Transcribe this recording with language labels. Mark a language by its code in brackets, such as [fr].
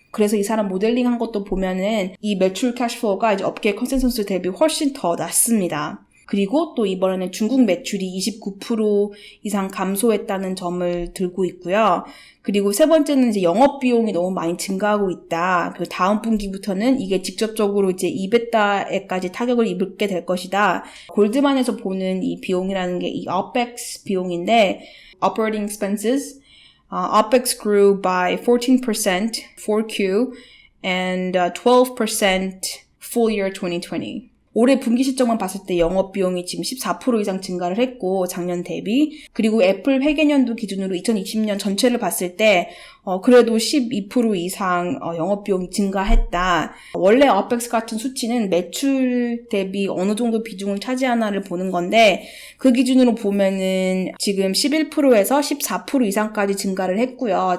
[ko] 그래서 이 사람 모델링한 것도 보면은 이 매출 캐시플로우가 이제 업계 컨센서스 대비 훨씬 더 낮습니다. 그리고 또 이번에는 중국 매출이 29% 이상 감소했다는 점을 들고 있고요. 그리고 세 번째는 이제 영업 비용이 너무 많이 증가하고 있다. 그 다음 분기부터는 이게 직접적으로 이제 이베타에까지 타격을 입게 될 것이다. 골드만에서 보는 이 비용이라는 게 이 OPEX 비용인데, [en] operating expenses, OPEX grew by 14% 4Q and 12% full year 2020. [ko] 올해 분기 실적만 봤을 때 영업 비용이 지금 14% 이상 증가를 했고 작년 대비 그리고 애플 회계년도 기준으로 2020년 전체를 봤을 때 그래도 12% 이상 영업 비용이 증가했다. 원래 OPEX 같은 수치는 매출 대비 어느 정도 비중을 차지하나를 보는 건데 그 기준으로 보면은 지금 11%에서 14% 이상까지 증가를 했고요.